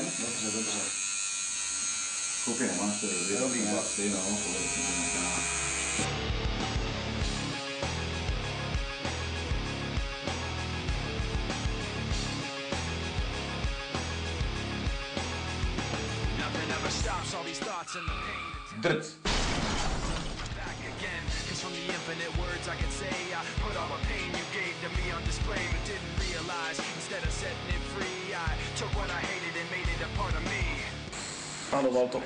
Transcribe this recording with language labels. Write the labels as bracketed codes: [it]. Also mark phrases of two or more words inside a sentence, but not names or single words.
[cs] Dobře. Koupy nemáš tady, dobrý, ne? Vlasy, no, Drc. [en] From the infinite words I could say, I put all the pain you gave to me on display, but didn't realize instead of setting it free, I took what I hated and made it a part of me. [cs] Ano, dal to.